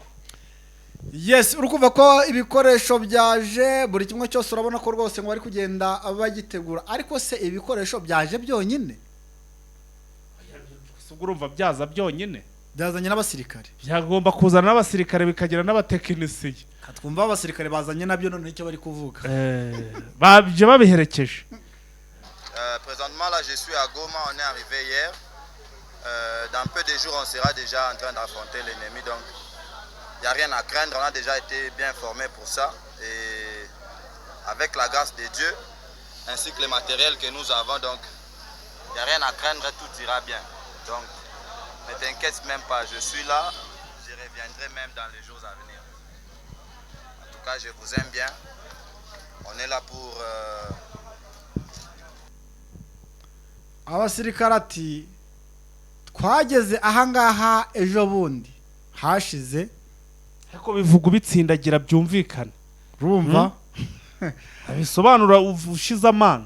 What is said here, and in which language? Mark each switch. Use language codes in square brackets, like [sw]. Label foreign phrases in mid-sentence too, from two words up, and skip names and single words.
[rw] Yes, urukumva ko ibikoresho byaje, buri kimwe cyose urabona ko rwose ngo bari kugenda bagitegura. Ariko se ibikoresho byaje byonyine? Urumva byaza byonyine? Byazanye n'abasirikare. Byagomba kuzana n'abasirikare bikagira n'abatekinisiye. Twumva abasirikare bazanye nabyo none icyo bari kuvuga. Babye babiherekeje. [fr] Présentement là je suis à Goma, on est arrivé hier. Dans peu de jours on sera déjà en train d'affronter l'ennemi, donc il n'y a rien à craindre, on a déjà été bien formés pour ça. Et avec la grâce de Dieu, ainsi que le matériel que nous avons, donc il n'y a rien à craindre, tout ira bien. Donc ne t'inquiète même pas, je suis là, je reviendrai même dans les jours à venir. En tout cas, je vous aime bien. On est là pour... [rw] Abasirikare ati twageze ahangaha ejo bundi hashize, ariko bivuga bitsindagira byumvikana. Urumva? Bisobanura ushize amanga.